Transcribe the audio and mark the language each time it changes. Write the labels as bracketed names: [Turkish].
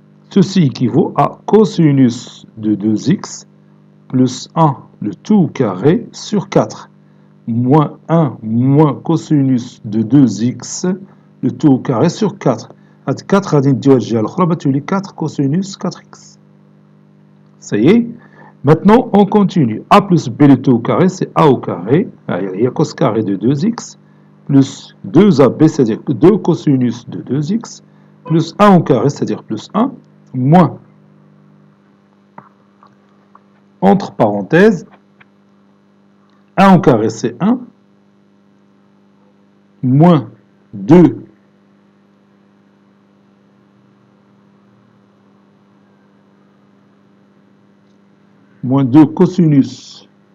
[French] Ceci équivaut à cosinus de 2x plus 1, le tout au carré, sur 4, moins 1 moins cosinus de 2x, le tout au carré, sur 4. [Arabic] 4 غادي نديوها الجهة الأخرى بتولي 4 cosinus 4x. [French] Ça y est. Maintenant, on continue. A plus B le tout au carré, c'est A au carré. Il y a cos carré de 2x, plus 2AB, c'est-à-dire 2 cosinus de 2x, plus 1 au carré, c'est-à-dire plus 1, moins, entre parenthèses, 1 au carré, c'est 1, moins 2 cosinus.